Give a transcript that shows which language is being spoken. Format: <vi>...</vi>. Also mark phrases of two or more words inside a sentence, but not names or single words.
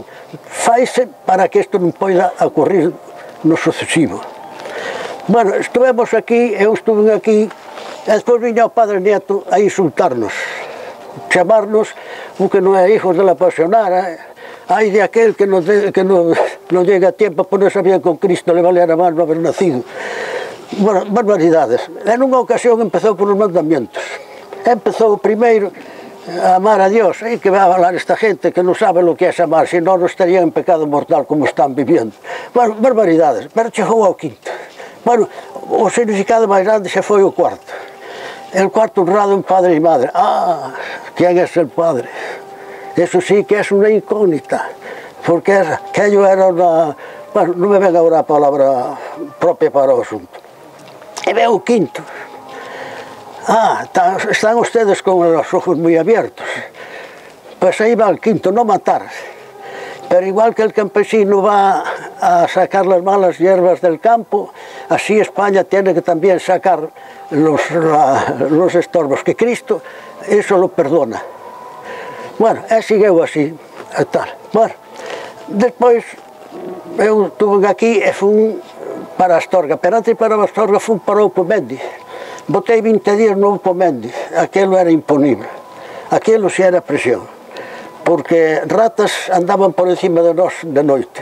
<gl>Faise para que isto non poida ocurrir no sucesivo. Bueno, estivemos aquí, eu estuve aquí, e despois viña o padre nieto a insultarnos, chamarnos o que non é</gl> <es>hijos de la pasionara,</es> <gl>hai de aquel que non</gl> <es>llega a tiempo a ponerse bien con Cristo, le vale a mal no haber nacido.</es> <gl>Bueno, barbaridades. En unha ocasión empezou por os mandamientos. Empezou primeiro a</gl> <es>amar a Dios,</es> <gl>e que vai a falar esta gente que non sabe</gl> <es>lo que</es> <gl>é amar, se non estarían en pecado mortal como están viviendo. Bueno, barbaridades, pero chegou ao quinto. Bueno, o significado máis grande xa foi o cuarto.</gl> <es>El cuarto honrado en padre e madre.</es> <gl>Ah, quen é</gl> <es>el padre? Eso sí que</es> <gl>é unha incógnita, porque</gl> <es>aquello era</es> <gl>unha... bueno, non me ven agora a palabra propia para o asunto. E veo o quinto.</gl> <es>Están ustedes con os ojos moi abiertos. Pues aí va el quinto, no matar. Pero igual que el campesino va a sacar las malas hierbas del campo, así España tiene que también sacar los estorbos, que Cristo eso lo perdona.</es> <gl>Bueno, sigueu así, e tal. Bueno, despois, eu tuve aquí e fun para Astorga, pero antes para Astorga fun para o Pomendi. Botei 20 días no Pomendi, aquilo era imponible, aquilo si era presión, porque ratas andaban por encima de nós de noite.</gl>